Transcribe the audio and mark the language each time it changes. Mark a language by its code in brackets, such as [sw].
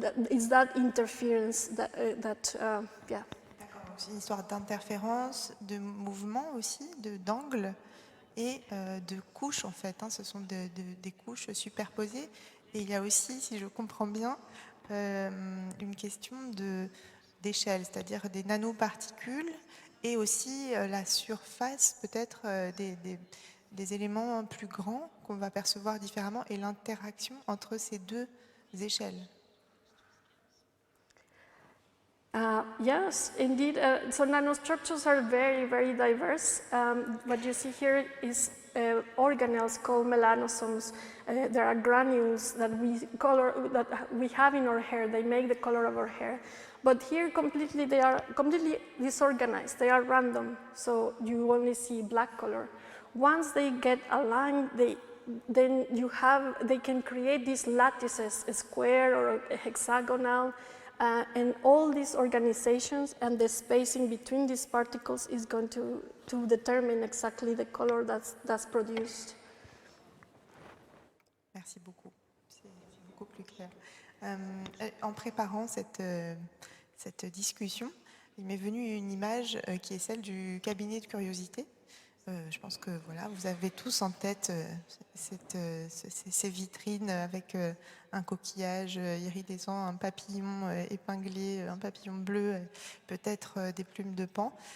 [en] It's that interference that yeah. [fr] C'est une histoire d'interférence, de mouvement aussi, d'angle et de couches en fait. Ce sont des couches superposées. Et il y a aussi, si je comprends bien, une question d'échelle, c'est-à-dire des nanoparticules et aussi la surface peut-être des éléments plus grands qu'on va percevoir différemment et l'interaction entre ces deux échelles. [en] Yes, indeed. So nanostructures are very, very diverse. What you see here is organelles called melanosomes. There are granules that we have in our hair. They make the color of our hair. But here, they are completely disorganized. They are random. So you only see black color. Once they get aligned, then they can create these lattices, a square or a hexagonal. And all these organizations and the spacing between these particles is going to determine exactly the color that's produced. [fr] Merci beaucoup, c'est beaucoup plus clair. En préparant cette discussion, il m'est venu une image qui est celle du cabinet de curiosité. Je pense que voilà, vous avez tous en tête ces vitrines avec un coquillage iridescent, un papillon épinglé, un papillon bleu, peut-être des plumes de paon.